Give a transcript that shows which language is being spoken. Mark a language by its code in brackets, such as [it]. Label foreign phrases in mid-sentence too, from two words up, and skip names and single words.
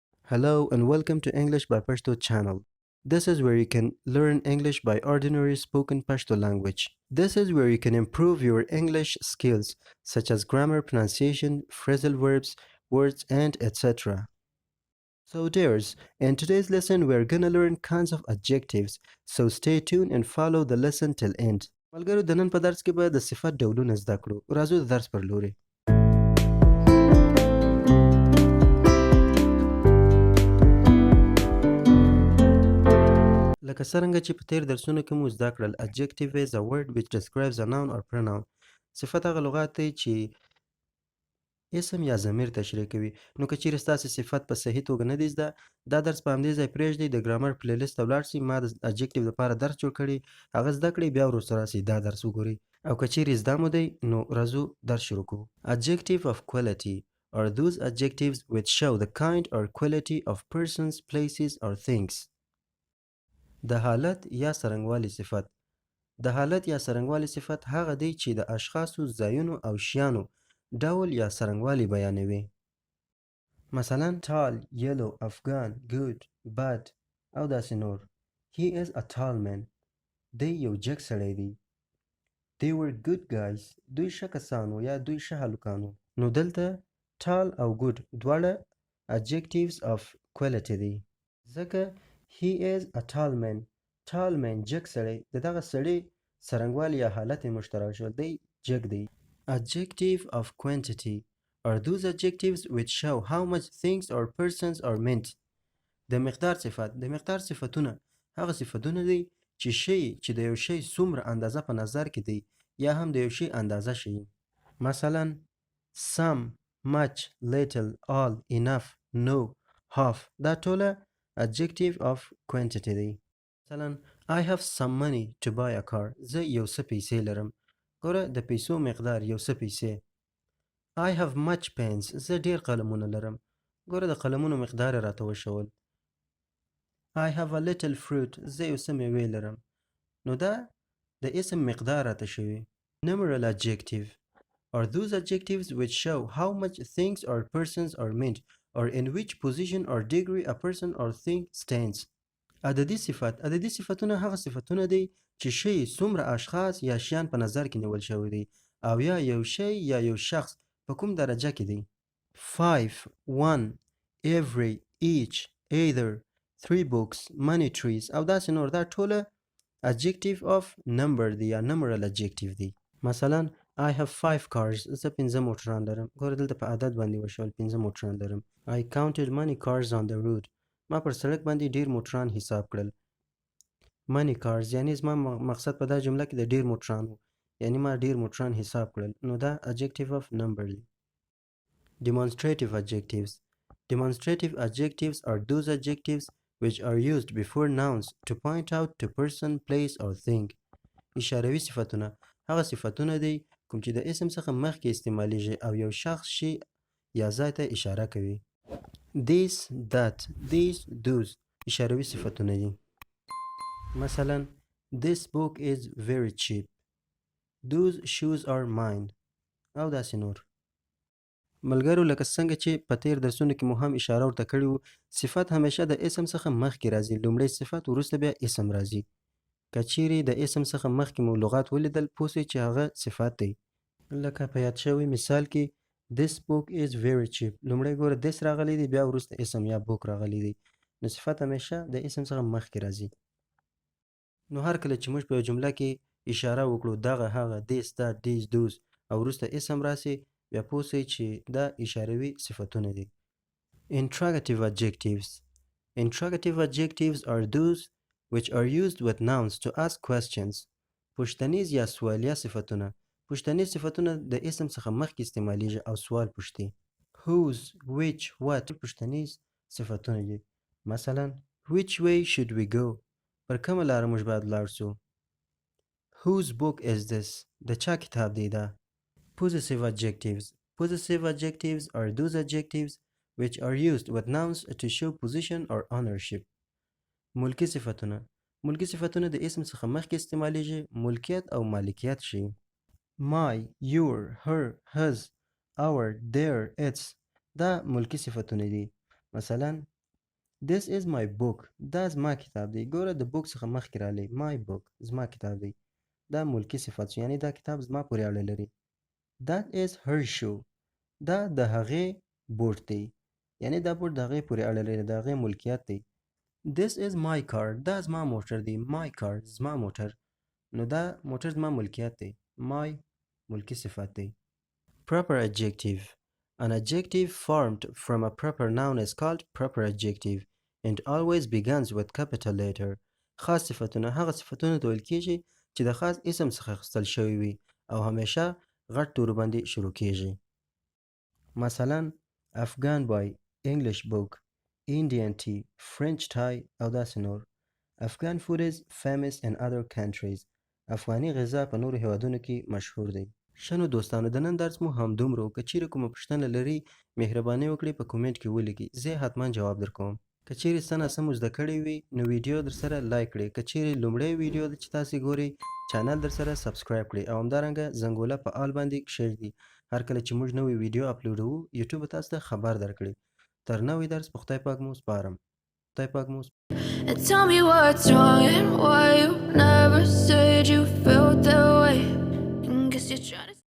[en] Hello and welcome to English by Pashto channel. This is where you can learn English by ordinary spoken Pashto language. This is where you can improve your English skills such as grammar, pronunciation, phrasal verbs, words, and etc. So dears, in today's lesson we're gonna learn kinds of adjectives. So stay tuned and follow the lesson till end. [ps] ملګرو د نن په درس کې به د صفت ډولونه زده کړو. راځو د درس پر لوري. لکه څرنګه چې په تیر درسونو کې مو زده کړل [en] adjective is a word which describes a noun or pronoun. [ps] صفت هغه لغات دی چې اسم یا ضمیر تشریح کوي. نو که چیرې ستاسې صفت په صحیح توګه نه دی زده دا درس په همدې ځای پرېږدئ د ګرامر پلیلیست ته ولاړ شئ. ما د adjective لپاره درس جوړ کړی هغه زده کړئ بیا وروسته راسئ دا درس وګورئ او که چیرې زده مو دی نو راځو درس شروع کوو. [en] Adjective of quality are those adjectives which show the kind or quality of persons, places or things. [ps] د حالت یا څرنګوالي صفت. د حالت یا څرنګوالي صفت هغه دی چې د اشخاصو، ځایونو او شیانو ډول یا څرنګوالی بیانوي. مثلا [en] tall, yellow, [ps] افغان, [en] good, bad [ps] او داسې نور. [en] He is a tall man. [ps] دی یو جګ سړی دی. [en] They were good guys. [ps] دوی ښه کسان وو یا دوی ښه هلکان وو. نو دلته tall او good دواړه [en] adjectives of quality [ps] دی. ځکه [en] He is a tall man. [ps] Tall man جګ سړی د دغه سړي څرنګوالی یا حالت مشترک شو دی جګ دی. [en] Adjective of quantity are those adjectives which show how much things or persons are meant. [ps] د مقدار صفت. د مقدار صفتونه هغه صفتونه دی چې شی چې د یو شی څومره اندازه په نظر کې دی یا هم د یو شی اندازه شي. [en] مثلا some, much, little, all, enough, no, half [ps] دا ټوله [en] adjective of quantity دی. مثلا I have some money to buy a car. [ps] زه یو څه پیسې لرم. ګوره د پیسو مقدار یو څه پیسې. [en] I have much pens. [ps] زه ډیر قلمونه لرم. ګوره د قلمونو مقدار راته وښول. [en] I have a little fruit. [ps] زه یو څه میوې لرم. نو دا د اسم مقدار راته شوی. [en] Numeral adjective are those adjectives which show how much things or persons are meant or in which position or degree a person or thing stands. [ps] عددي صفت. عددي صفتونه هغه صفتونه دی چې شی څومره اشخاص یا شیان په نظر کې نیول شوی دی او یا یو شی یا یو شخص په کوم درجه کې دی. [en] 5, 1, every, each, either, 3 books, many trees [ps] او داسې نور دا ټوله [en] adjective of number [ps] دی یا [en] numeral adjective دی. مثلا I have 5 cars. [ps] زه 5 موټران لرم. ګوره دلته په عدد باندې وشول 5 موټران لرم. [en] I counted many cars on the road. [ps] ما پر سړک باندې ډیر موټران حساب کړل. [en] many cars [ps] یعنی زما مقصد په دا جمله کې د ډیر موټران وو یعنی ما ډیر موټران حساب کړل. نو دا [en] adjective of number [ps] دی. [en] Demonstrative adjectives. Demonstrative adjectives are those adjectives which are used before nouns to point out to person, place or thing. [ps] اشاروي صفتونه هغه صفتونه دی کوم چې د اسم څخه مخکې استعمالیږي او یو شخص شي یا ځای ته اشاره کوي. [en] This, that, these, those [ps] اشاروي صفتونه دي. [en] مثلا This book is very cheap. Those shoes are mine [ps] او داسې نور. ملګرو لکه څنګه چې په تیر درسونو کې مو هم اشاره ورته کړې وو صفت همیشه د اسم څخه مخکې راځي. لومړی صفت وروسته بیا اسم راځي. که چیرې د اسم څخه مخکې مو لغات ولیدل پوه سئ چې هغه صفت دی. لکه په یاد شوي مثال کې [en] This book is very cheap. [ps] لومړی ګوره this راغلی دی بیا وروسته اسم یا book راغلی دی. نو صفت همیشه د اسم څخه مخکې راځي. نو هر کله چې موږ په یو جمله کې اشاره وکړو دغه هغه [en] this, that, these, those [ps] او وروسته اسم راسي بیا پوه سئ چې دا اشاروي صفتونه دي. [en] Interrogative adjectives. Interrogative adjectives are those which are used with nouns to ask questions. [ps] پوښتنیز یا سوالیه صفتونه. پوښتنیز صفتونه د اسم څخه مخکې استعمالیږي او سوال پوښتي. [en] Whose, which, what [ps] پوښتنیز صفتونه دي. [en] مثلا Which way should we go? [ps] پر کومه لاره موږ باید لاړ سو. [en] Whose book is this? [ps] د چا کتاب دی دا. [en] Possessive adjectives. Possessive adjectives are those adjectives which are used with nouns to show position or ownership. [ps] ملکی صفتونه. ملکی صفتونه د اسم څخه مخکې استعمالیږي ملکیت او مالکیت شي. [en] My, your, her, his, our, their, its [ps] دا ملکی صفتونه دي. [en] مثلا This is my book. [ps] دا زما کتاب دی. ګوره د book څخه مخکې رالی [en] my book [ps] زما کتاب دی. دا ملکي صفت شو یعنی دا کتاب زما پورې اړه لري. [en] That is her shoe. [ps] دا د هغې بوټ دی یعنی دا بوټ د هغې پورې اړه لري د هغې ملکیت دی. [en] This is my car. [ps] دا زما موټر دی. [en] my car [ps] زما موټر. نو دا موټر زما ملکیت دی. my ملکي صفت دی. [en] Proper adjective. An adjective formed from a proper noun is called proper adjective and always begins with capital letter. [ps] خاص صفتونه هغه صفتونه ته ویل کېږي چې د خاص اسم څخه اخیستل شوي وي او همیشه غټ تورو باندې شروع کېږي. [en] مثلا افغان boy, English book, Indian tea, French tie [ps] او داسې نور. [en] Afghan food is famous in other countries. [ps] افغاني غذا په نورو هیوادونو کې مشهور دی. ښه نو دوستانو د نن درس مو همدومره و. که چیرې کومه پوښتنه لرئ مهرباني وکړئ په کومنټ کې ولیکئ. زه یې حتما جواب درکوم. که چیرې څه ناسم مو زده کړی وي نو ویډیو درسره لایک کړئ. که چیرې لومړی ویډیو ده چې تاسې ګورئ چینل درسره سبسکرایب کړئ او همدارنګه زنګوله په آل باندې کښېږدئ. هر کله چې موږ نوې ویډیو اپلوډوو یوټیوب به تاسو ته خبر درکړي. تر نوې درس په خدای پاک مو سپارم. خدای پاک مو [en] Tell me what's wrong and why you never said you felt that way. And guess you're trying to